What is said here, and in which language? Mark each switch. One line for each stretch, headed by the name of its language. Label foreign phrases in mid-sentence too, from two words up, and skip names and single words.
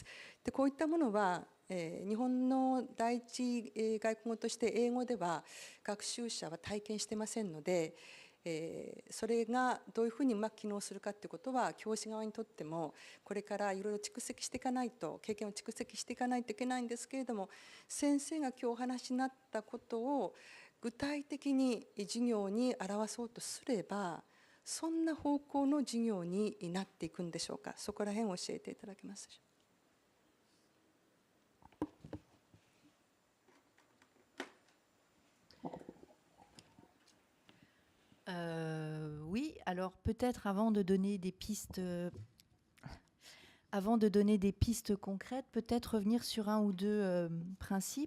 Japanese: でこういったものは、日本の第一外国語として英語では学習者は体験してませんので、それがどういうふうにうまく機能するかということは教師側にとってもこれからいろいろ蓄積していかないと、経験を蓄積していかないといけないんですけれども、先生が今日お話になったことを具体的に授業に表そうとすれば、そんな方向の授業になっていくんでしょうか。そこら辺を教えていただけますでしょうか。
French: Oui, alors peut-être avant de donner des pistes concrètes, peut-être revenir sur un ou deux principes.